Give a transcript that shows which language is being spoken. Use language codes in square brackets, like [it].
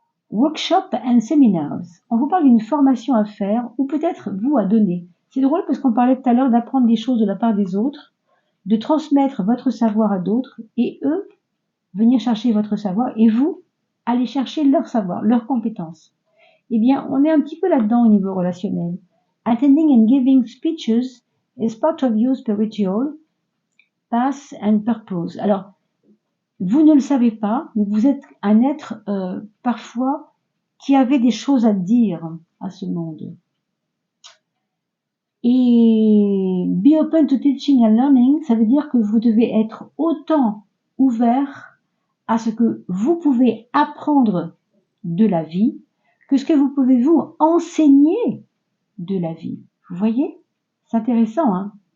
[en] Workshop and seminars. [fr] On vous parle d'une formation à faire ou peut-être vous à donner. C'est drôle parce qu'on parlait tout à l'heure d'apprendre des choses de la part des autres, de transmettre votre savoir à d'autres et eux venir chercher votre savoir et vous aller chercher leur savoir, leurs compétences. Eh bien, on est un petit peu là-dedans au niveau relationnel. [en] Attending and giving speeches is part of your spiritual path and purpose. [fr] Alors, vous ne le savez pas, mais vous êtes un être parfois qui avait des choses à dire à ce monde. Et [en] be open to teaching and learning, [fr] ça veut dire que vous devez être autant ouvert à ce que vous pouvez apprendre de la vie que ce que vous pouvez vous enseigner de la vie. Vous voyez? C'est intéressant, hein?